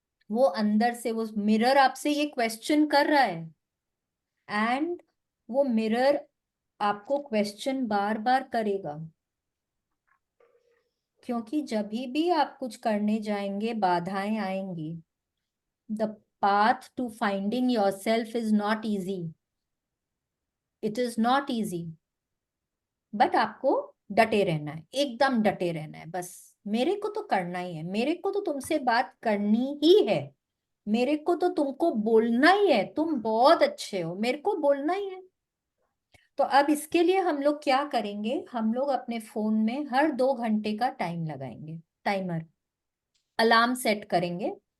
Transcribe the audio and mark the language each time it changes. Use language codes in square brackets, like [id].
[hi] वो अंदर से वो मिरर आपसे ये क्वेश्चन कर रहा है, एंड वो मिरर आपको क्वेश्चन बार बार करेगा, क्योंकि जब भी आप कुछ करने जाएंगे बाधाएं आएंगी। [en] The path to finding yourself is not easy. It is not easy. [hi] But आपको डटे रहना है, एकदम डटे रहना है, बस मेरे को तो करना ही है, मेरे को तो तुमसे बात करनी ही है, मेरे को तो तुमको बोलना ही है, तुम बहुत अच्छे हो, मेरे को बोलना ही है। तो अब इसके लिए हम लोग क्या करेंगे, हम लोग अपने फोन में हर 2 घंटे का टाइम लगाएंगे, टाइमर, अलार्म सेट करेंगे।